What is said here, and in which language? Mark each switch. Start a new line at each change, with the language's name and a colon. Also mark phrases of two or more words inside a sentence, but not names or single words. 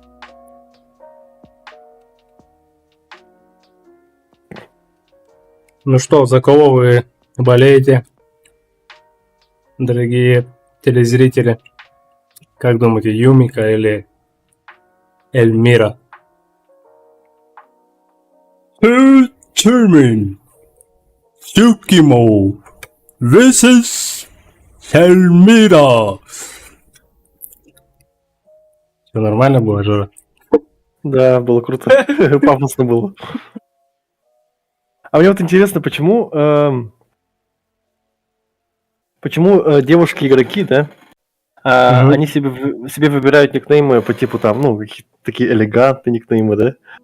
Russian: Ну что, за кого вы болеете, дорогие телезрители? Как думаете, Юмика или Эльмира?
English: Determine Tsukimo vs Эльмира.
Russian: Все нормально было, Жора? Да, было круто. Пафосно было. А мне вот интересно, почему девушки-игроки, да, они себе выбирают никнеймы по типу там, ну, какие-то такие элегантные никнеймы, да?